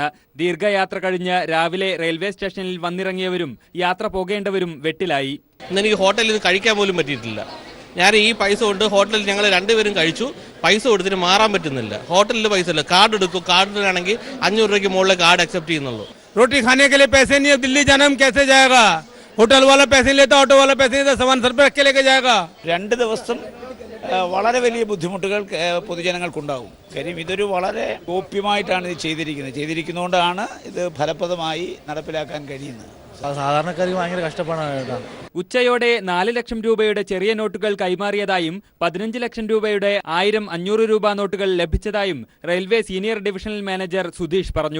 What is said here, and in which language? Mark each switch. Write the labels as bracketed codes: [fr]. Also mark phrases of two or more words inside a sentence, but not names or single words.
[ml] ദീർഘയാത്ര കഴിഞ്ഞ് രാവിലെ റെയിൽവേ സ്റ്റേഷനിൽ വന്നിറങ്ങിയവരും യാത്ര പോകേണ്ടവരും വെട്ടിലായി. ഇന്നെനിക്ക് ഹോട്ടലിൽ നിന്ന് കഴിക്കാൻ പോലും പറ്റിയിട്ടില്ല. ഞാൻ ഈ പൈസ കൊണ്ട് ഹോട്ടലിൽ ഞങ്ങൾ രണ്ടുപേരും കഴിച്ചു. പൈസ കൊടുത്തിട്ട് മാറാൻ പറ്റുന്നില്ല. ഹോട്ടലിൽ പൈസ ഇല്ല. കാർഡ് എടുക്കും. കാർഡിനാണെങ്കിൽ 500 രൂപയ്ക്ക് മുകളിലെ [en] card accept [ml] ചെയ്യുന്നുള്ളൂ. [hi] रोटी खाने के लिए पैसे नहीं है, दिल्ली जाना हम कैसे जाएगा? होटल वाला पैसे लेता, ऑटो वाला पैसे नहीं देता, सामान सर पे रख के लेके जाएगा. [ml] 2 ദിവസം വളരെ വലിയ ബുദ്ധിമുട്ടുകൾ പൊതുജനങ്ങൾക്കുണ്ടാകും. കാര്യം ഇതൊരു വളരെ ഗോപ്യമായിട്ടാണ് ഇത് ചെയ്തിരിക്കുന്നതുകൊണ്ടാണ് ഇത് ഫലപ്രദമായി നടപ്പിലാക്കാൻ കഴിയുന്നത്. സാധാരണക്കാർക്ക് ഭയങ്കര കഷ്ടപ്പാടാണ്. ഉച്ചയോടെ 4 ലക്ഷം രൂപയുടെ ചെറിയ നോട്ടുകൾ കൈമാറിയതായും 15 ലക്ഷം രൂപയുടെ 1000-500 രൂപ നോട്ടുകൾ ലഭിച്ചതായും റെയിൽവേ സീനിയർ ഡിവിഷണൽ മാനേജർ സുധീഷ് പറഞ്ഞു.